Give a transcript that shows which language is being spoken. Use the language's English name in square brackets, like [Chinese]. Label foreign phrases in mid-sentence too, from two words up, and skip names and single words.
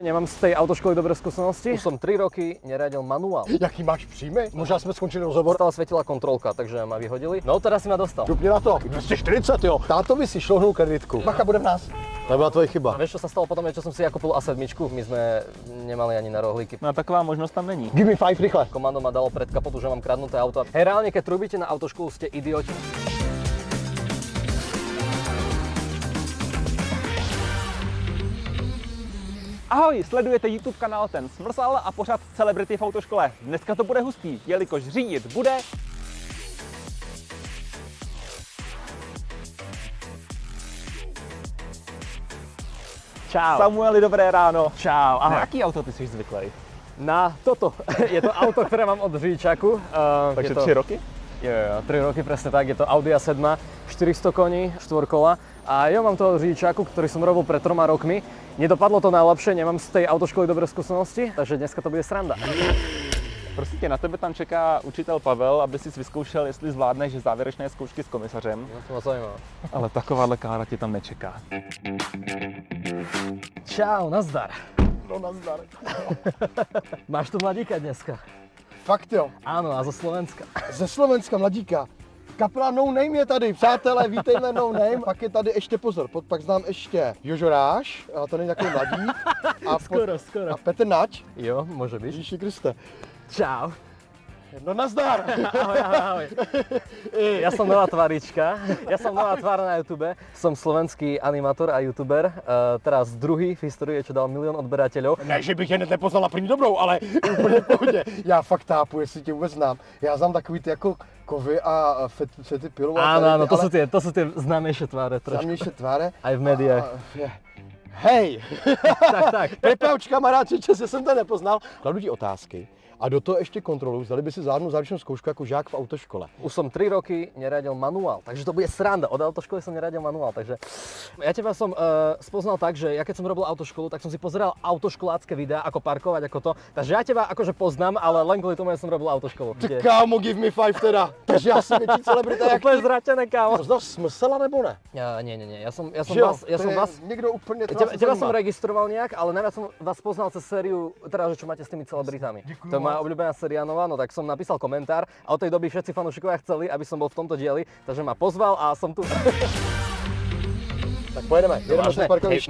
[Slovak] Nemám z tej autoškoly dobré skúsenosti. Už som 3 roky neriadil manuál. [Czech] Jaký máš příjmy? Možná jsme skončili rozhovor. [Slovak] Stále svietila kontrolka, takže ma vyhodili. No teraz si ma dostal. [Czech] Šup mě na to. 240, jo. Tátovi si šlohnul kreditku. Bacha, bude v nás. To byla tvoje chyba. [Slovak] A vieš, čo sa stalo potom, čo som si ja kúpil A7? My sme nemali ani na rohlíky. [Czech] No taková možnost tam není. [English] Give me 5 rychle. [Slovak] Komando ma dalo pred kapotu, že mám kradnuté auto. Hej, reálne, keď trúbite na autoškolu, ste idioti. [Czech] Ahoj, sledujete YouTube kanál Ten Smrsl a pořád Celebrity v autoškole. Dneska to bude hustý, jelikož řídit bude... Čau. Samueli, dobré ráno. Čau, Na ahoj. jaký auto ty jsi zvyklý? [Slovak] Na toto. Je to auto, ktoré mám od řidičaku. Takže je to... 3 roky? Jo, 3 roky, presne tak. Je to Audi A7, 400 koní, 4 kola. A ja mám to od řidičáku, ktorý som robil pred 3 rokmi. Nedopadlo to najlepšie, nemám z tej autoškoly dobré skúsenosti, takže dneska to bude sranda. [Czech] Prostě tě, na tebe tam čeká učitel Pavel, aby si vyzkoušel, jestli zvládneš závěrečné zkoušky s komisařem. [Slovak] No to ma zaujímavé. [Czech] Ale takováhle kára tě tam nečeká. Čau, nazdar. No nazdar. Máš tu mladíka dneska? Fakt jo. [Slovak] Áno, a zo Slovenska. [Czech] Ze Slovenska mladíka. Kapela No Name je tady, přátelé, vítejme No Name. Pak je tady ještě pozor, pak znám ještě Jožoráš, a to není takový mladík. A Skoro. A Petr Nať. [Slovak] Jo, môže byť. [Czech] Ježíši Kriste. Čau. No nazdar. [Slovak] Ahoj. Ja som nová tvárička. Ja som nová tvár na YouTube. Som slovenský animátor a youtuber. Teraz druhý v histórii, čo dal 1 000 000 odberateľov. [Czech] Ne, že bych je hned nepoznal na první dobrou, ale úplně v pohodě. Já fakt tápu, jestli tě vůbec znám. Já znám takový ty jako kovy a fety pilou. [Slovak] Áno, to sú tie známejšie tváre trošku. [Czech] Známější tváře. [Slovak] Aj v médiách. Hej! Tak. [Czech] Pepauč, kamarád, že jsem to nepoznal. Kladu ti otázky a do toho ještě kontrolu, zdali by si zvládnul závěrečnou zkoušku jako žák v autoškole. [Slovak] Už som 3 roky neriadil manuál, takže to bude sranda. Od autoškoly som neriadil manuál, takže ja teba som spoznal tak, že ja keď som robil autoškolu, tak som si pozeral autoškolácké videá, ako parkovať, ako to. Takže ja teba akože poznám, ale len kvôli tomu, že som robil autoškolu. [Czech] Ty kámo, [English] give me 5 teda. [Czech] Takže já jsem větší celebrita jak [Slovak] Úplne [Czech] ty. [Slovak] zratené, kámo. [Czech] Poznal smysl nebo ne? [Slovak] Nie. Ja som [Czech] To [Slovak] vás... [Czech] je někdo úplně [Slovak] Teba som registroval nejak, ale najviac som vás poznal cez sériu, teda, že čo máte s tými celebritami. To je moja obľúbená séria nová, no tak som napísal komentár a od tej doby všetci fanúšikovia chceli, aby som bol v tomto dieli, takže ma pozval a som tu. [Czech] Tak pojedeme, jedeme z parkoviště.